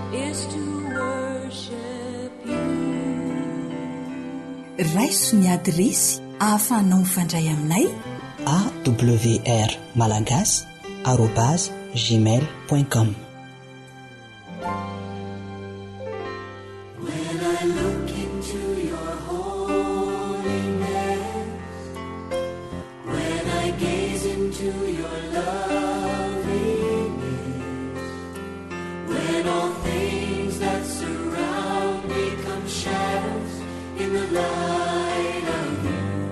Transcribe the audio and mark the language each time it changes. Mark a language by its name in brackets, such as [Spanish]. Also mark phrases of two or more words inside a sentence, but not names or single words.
[English] is to worship you. [Malagasy] Raiso ny adresy ahafahanao mifandray aminay awr malagasy @gmail.com. [English] When I look into your holiness, when I gaze into your loveliness, when all things that surround me come shadows in the light of you,